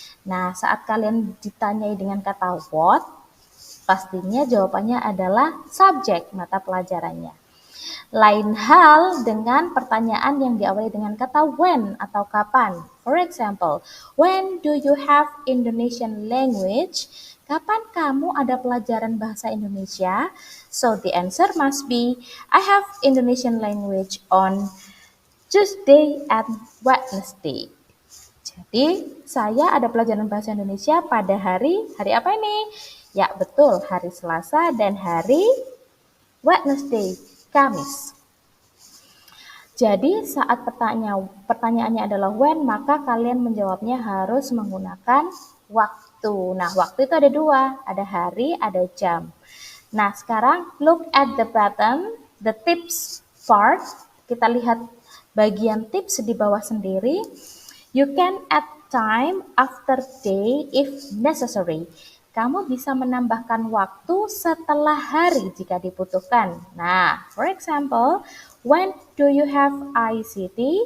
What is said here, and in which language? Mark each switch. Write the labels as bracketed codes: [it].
[id] Nah, saat kalian ditanyai dengan kata what, pastinya jawabannya adalah subjek mata pelajarannya. Lain hal dengan pertanyaan yang diawali dengan kata when atau kapan. [en] For example, when do you have Indonesian language? [id] Kapan kamu ada pelajaran bahasa Indonesia? [en] So the answer must be, I have Indonesian language on Tuesday and Wednesday. [id] Jadi, saya ada pelajaran bahasa Indonesia pada hari apa ini? Ya, betul, hari Selasa dan hari Wednesday, Kamis. Jadi saat pertanyaannya adalah when, maka kalian menjawabnya harus menggunakan waktu. Nah, waktu itu ada dua, ada hari, ada jam. Nah, sekarang [en] look at the bottom, the tips part. [id] Kita lihat bagian tips di bawah sendiri. [en] You can add time after day if necessary. [id] Kamu bisa menambahkan waktu setelah hari jika dibutuhkan. [en] Nah, for example, when do you have ICT?